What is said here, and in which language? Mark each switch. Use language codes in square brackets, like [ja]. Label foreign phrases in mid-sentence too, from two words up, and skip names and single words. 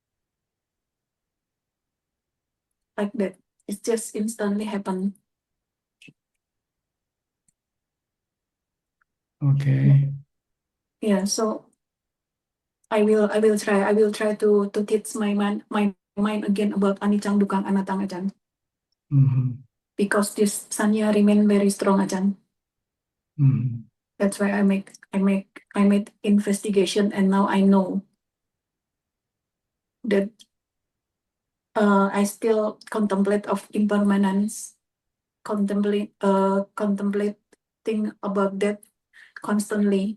[en] Like that. It just instantly happen. Okay. Yeah, so I will try to teach my mind again about [pi] anicang dukang anatang, [en] Ajahn. Because this sanya remain very strong, Ajahn. That's why I made investigation, and now I know that I still contemplate of impermanence, contemplating about that constantly.